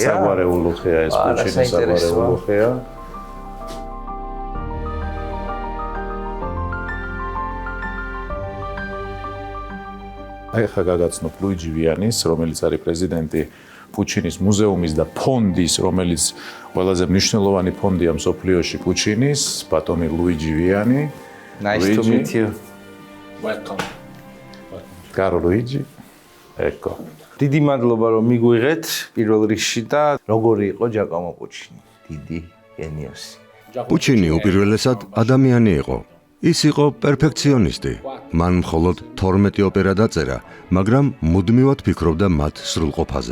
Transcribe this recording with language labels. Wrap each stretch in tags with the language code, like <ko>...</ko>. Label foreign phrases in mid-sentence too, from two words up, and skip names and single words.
<ka>საგვარეულო ხეა ეს პუჩინის საგვარეულო ხეა. ახლა გაგაცნობ ლუიჯი ვიანის, რომელიც არის პრეზიდენტი პუჩინის მუზეუმის და ფონდის, რომელიც ყველაზე მნიშვნელოვანი ფონდია მსოფლიოში პუჩინის, ბატონი ლუიჯი ვიანი.</ka> <en>Nice to meet you. Welcome.</en> <it>Caro Luigi. Ecco.</it> <ka>დიდი მადლობა რომ მიგვიღეთ პირველ რიგში და როგორი იყო ჯაკომო პუჩინი? დიდი გენიოსი. პუჩინი უპირველესად ადამიანი იყო. ის იყო პერფექციონისტი. მან მხოლოდ 12 ოპერა დაწერა, მაგრამ მუდმივად ფიქრობდა მათ სრულყოფაზე.</ka>